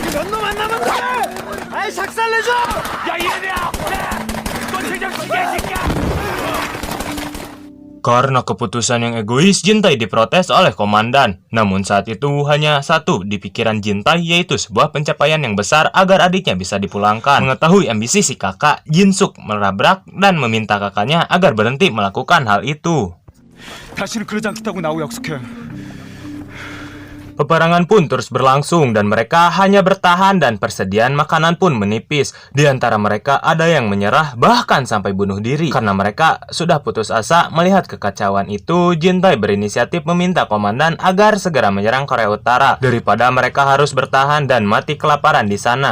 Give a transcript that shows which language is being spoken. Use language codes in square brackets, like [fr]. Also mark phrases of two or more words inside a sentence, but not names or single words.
[id] Karena keputusan yang egois, Jintai diprotes oleh komandan. Namun saat itu hanya satu di pikiran Jintai, yaitu sebuah pencapaian yang besar agar adiknya bisa dipulangkan. Mengetahui ambisi si kakak, Jinsuk merabrak dan meminta kakaknya agar berhenti melakukan hal itu. [ko] 다시는 그러지 않겠다고 나하고 약속해. [id] Peperangan pun terus berlangsung dan mereka hanya bertahan dan persediaan makanan pun menipis. Di antara mereka ada yang menyerah bahkan sampai bunuh diri. Karena mereka sudah putus asa melihat kekacauan itu, Jintai berinisiatif meminta komandan agar segera menyerang Korea Utara daripada mereka harus bertahan dan mati kelaparan di sana.